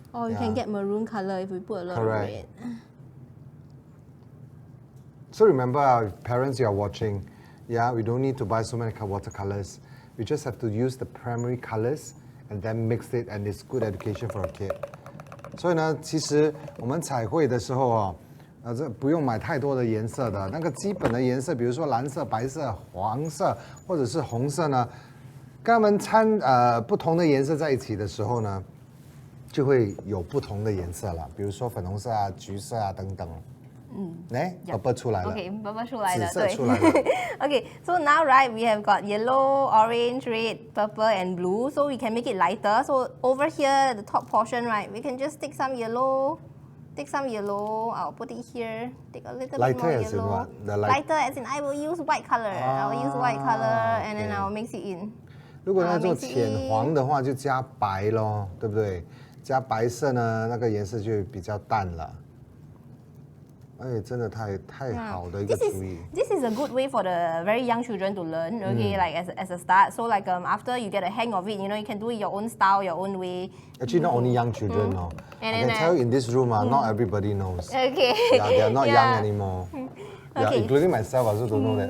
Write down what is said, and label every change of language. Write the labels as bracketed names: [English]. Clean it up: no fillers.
[English] Or you can get maroon color if we put a lot of red. So remember, our parents, you are watching, we don't need to buy so many watercolors. We just have to use the primary colors and then mix it, and it's good education for a kid. [Chinese] 所以呢，其实我们彩绘的时候这不用买太多的颜色的，那个基本的颜色，比如说蓝色、白色、黄色或者是红色呢，跟它们掺不同的颜色在一起的时候呢，就会有不同的颜色了，比如说粉红色啊、橘色啊等等。来，purple 出来了。 Okay，purple 出来了，紫色出来了。 [English] Okay, so now right we have got yellow, orange, red, purple, and blue. So we can make it lighter. So over here, the top portion, right, we can just take some yellow. Take some yellow. I'll put it here. Take a little bit more yellow. Lighter as in what? Lighter as in I will use white color. I will use white color, and then I will mix it in. [Chinese] 如果要做浅黄的话，就加白咯，对不对？加白色呢，那个颜色就比较淡了。哎，真的太好的一个主意。 [English] This is a good way for the very young children to learn. Okay, like as a start. So like after you get a hang of it, you know, you can do it your own style, your own way. Actually, not only young children, no. I can tell you in this room, not everybody knows. Okay. Yeah, they are not young anymore. Yeah, including myself, I also don't know that.